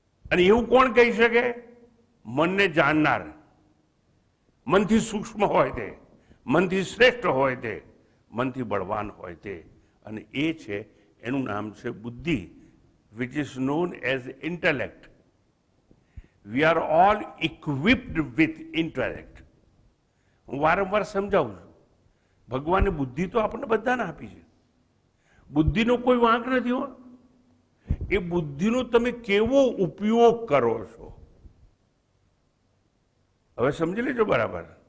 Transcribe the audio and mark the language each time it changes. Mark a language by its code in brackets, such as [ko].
[gu] અને એવું કોણ કહી શકે? મનને જાણનાર, મનથી સૂક્ષ્મ હોય તે, મનથી શ્રેષ્ઠ હોય તે, મનથી બળવાન હોય તે. અને એ છે, એનું નામ છે બુદ્ધિ, [en] which is known as intellect. We are all equipped with intellect. [gu] હું વારંવાર સમજાવું છું, ભગવાને બુદ્ધિ તો આપણને બધાને આપી છે. બુદ્ધિનો કોઈ વાંક નથી હો. એ બુદ્ધિનો તમે કેવો ઉપયોગ કરો છો હવે સમજી લેજો બરાબર.